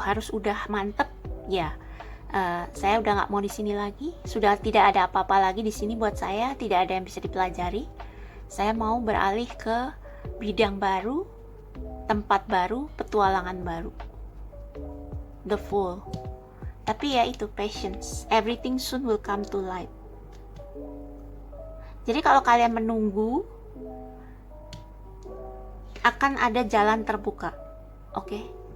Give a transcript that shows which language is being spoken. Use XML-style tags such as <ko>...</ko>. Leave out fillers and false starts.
<id>Harus udah mantep ya. Saya udah nggak mau di sini lagi. Sudah tidak ada apa-apa lagi di sini buat saya. Tidak ada yang bisa dipelajari. Saya mau beralih ke bidang baru, tempat baru, petualangan baru. The Fool. Tapi ya itu,</id> <en>patience, everything soon will come to light.</en> <id>Jadi kalau kalian menunggu, akan ada jalan terbuka. Oke?</id>